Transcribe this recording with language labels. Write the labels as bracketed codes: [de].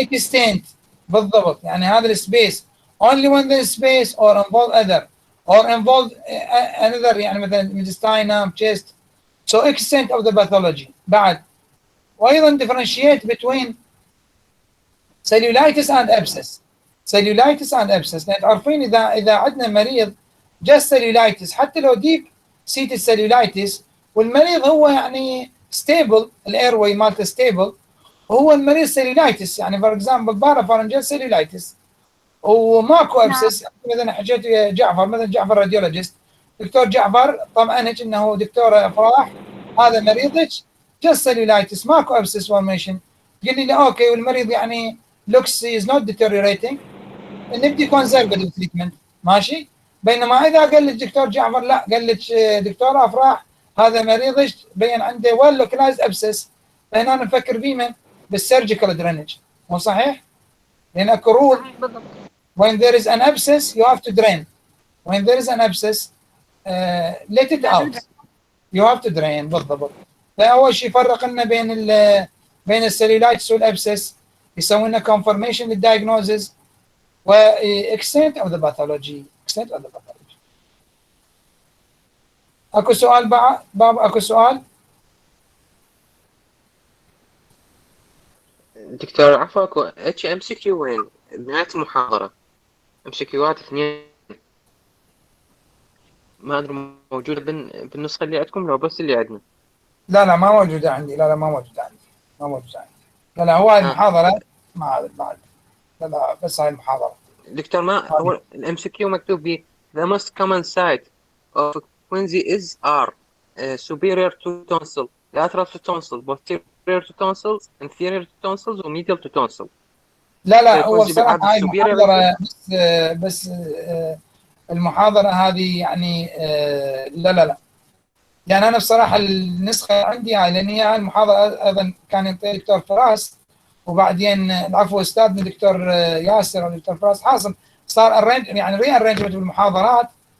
[ar] الاكستنت بالضبط، يعني هذا السبيس [en] only when there is space or involve other or involve another، [ar] يعني مثلا [en] intestinum chest. So extent of the pathology. [ar] بعد وأيضا [en] differentiate between cellulitis and abscess. [ar] cellulitis and abscess، لأن تعرفين إذا عندنا مريض [en] just cellulitis [ar] حتى لو [en] deep seated cellulitis [ar] والمريض هو يعني stable، الايروي مالته stable، وهو المريض cellulitis، يعني فور اكزامبل بارافارنجال cellulitis وماكو ابسس. مثلا حكيت ويا جعفر، مثلا جعفر راديولوجيست، دكتور جعفر طمأنك انه دكتور افراح هذا مريضك just cellulitis ماكو ابسس فورميشن. قال لي لا اوكي، والمريض يعني [en] looks is not deteriorating، [ar] نبدي [en] conservative treatment [ar] ماشي. بينما اذا قال لك دكتور جعفر لا، قال لك دكتور افراح هذا مريضك بين عنده well localized abscess، فهنا نفكر بمن؟ بالسيرجيكال درينج، مو صحيح؟ لان اكو رول [en] when there is an abscess you have to drain. when there is an abscess let it out you have to drain. [ar] بالضبط. فاول شيء فرق لنا بين السيلولايتس والابسس، يسوي لنا confirmation للدايجنوزز و [en] extent of the pathology. extent of the pathology. [ar] اكو سؤال بابا؟ اكو سؤال؟ دكتور عفوا، اكو اتش ام سي كيو وين بنهاية المحاضرة؟ ام سي كيوات 2 ما ادري موجودة بالنسخة اللي عندكم لو بس اللي عندنا؟ لا ما موجودة عندي. لا ما موجودة عندي. ما موجودة عندي. لا هو هاي المحاضرة ما هذا بعد. لا بس هاي المحاضرة. دكتور ما هو الام سي كيو مكتوب به [en] the most common site of quinsy is R superior to tonsil, lateral to tonsil, posterior to tonsils, inferior to tonsils [ar] وميديال [en] to tonsil. [ar] لا هو بصراحة هاي المحاضرة بس المحاضرة هذه يعني لا يعني أنا بصراحة النسخة عندي هاي، لأن هي المحاضرة أيضا كان ينطي دكتور فراس، وبعدين العفو أستاذنا دكتور ياسر ودكتور فراس حاصل صار يعني ري ارينجمنت بالمحاضرات.